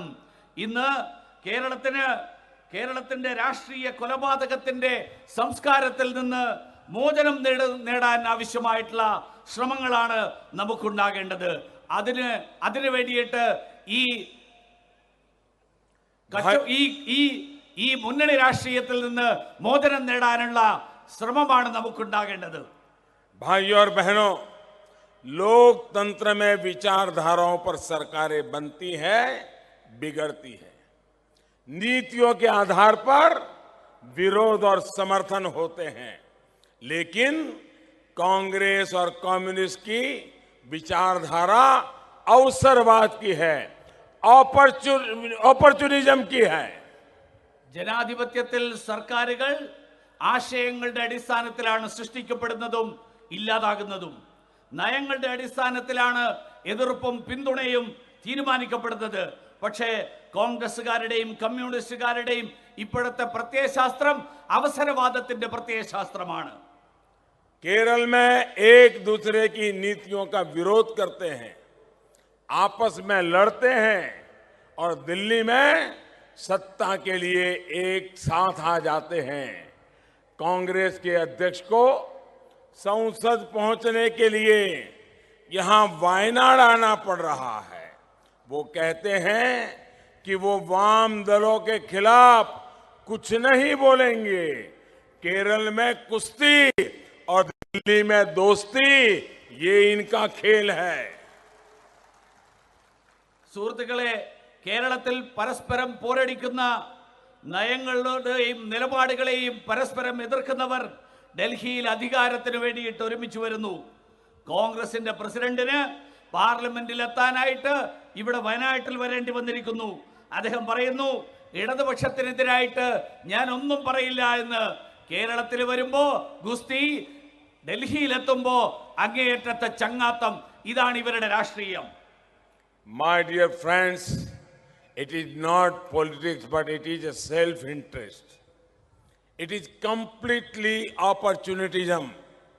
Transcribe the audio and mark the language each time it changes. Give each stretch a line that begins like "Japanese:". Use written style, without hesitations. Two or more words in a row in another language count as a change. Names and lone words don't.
Malayalam: ഇന്ന് കേരളത്തിന്റെ രാഷ്ട്രീയ കൊലപാതകത്തിന്റെ സംസ്കാരത്തിൽ നിന്ന് മോചനം നേടാൻ ആവശ്യമായിട്ടുള്ള ശ്രമങ്ങളാണ് നമുക്കുണ്ടാകേണ്ടത്. അതിന് വേണ്ടിയിട്ട് ഈ മുന്നണി രാഷ്ട്രീയത്തിൽ നിന്ന് മോചനം നേടാനുള്ള ശ്രമമാണ് നമുക്കുണ്ടാകേണ്ടത്.
Hindi: भाइयों और बहनों, लोकतंत्र में विचारधाराओं पर सरकारें बनती है, बिगड़ती है। नीतियों के आधार पर विरोध और समर्थन होते हैं, लेकिन कांग्रेस और कम्युनिस्ट की विचारधारा अवसरवाद की है, ऑपर्चुनिज्म की है.
Malayalam: ജനാധിപത്യത്തിൽ സർക്കാരുകൾ ആശയങ്ങളുടെ അടിസ്ഥാനത്തിലാണ് സൃഷ്ടിക്കപ്പെടുന്നതും ഇല്ലാതാകുന്നതും. നയങ്ങളുടെ അടിസ്ഥാനത്തിലാണ് എതിർപ്പും പിന്തുണയും തീരുമാനിക്കപ്പെടുന്നത്. പക്ഷേ കോൺഗ്രസുകാരുടെയും കമ്മ്യൂണിസ്റ്റുകാരുടെയും ഇപ്പോഴത്തെ പ്രത്യയശാസ്ത്രം അവസരവാദത്തിന്റെ പ്രത്യയശാസ്ത്രമാണ്.
Hindi: केरल में एक दूसरे की नीतियों का विरोध करते हैं, आपस में लड़ते हैं और दिल्ली में सत्ता के लिए एक साथ आ जाते हैं. कांग्रेस के अध्यक्ष को संसद पहुंचने के लिए यहां वायनाड आना पड़ रहा है. वो कहते हैं कि वो वाम दलों के खिलाफ कुछ नहीं बोलेंगे. केरल में कुश्ती और दिल्ली में दोस्ती, ये इनका खेल है.
Malayalam: സുഹൃത്തുക്കളെ, കേരളത്തിൽ പരസ്പരം പോരടിക്കുന്ന നയങ്ങളുടെയും നിലപാടുകളെയും പരസ്പരം എതിർക്കുന്നവർ ഡൽഹിയിൽ അധികാരത്തിന് വേണ്ടിയിട്ട് ഒരുമിച്ച് വരുന്നു. കോൺഗ്രസിന്റെ പ്രസിഡന്റിന് പാർലമെന്റിൽ എത്താനായിട്ട് ഇവിടെ വയനാട്ടിൽ വരേണ്ടി വന്നിരിക്കുന്നു. അദ്ദേഹം പറയുന്നു, ഇടതുപക്ഷത്തിനെതിരായിട്ട് ഞാൻ ഒന്നും പറയില്ല എന്ന്. കേരളത്തിൽ വരുമ്പോ ഗുസ്തി, ഡൽഹിയിലെത്തുമ്പോ അങ്ങേയറ്റത്തെ ചങ്ങാത്തം. ഇതാണ് ഇവരുടെ രാഷ്ട്രീയം.
English: My dear friends, it is not politics, but it is a self-interest. It is completely opportunism.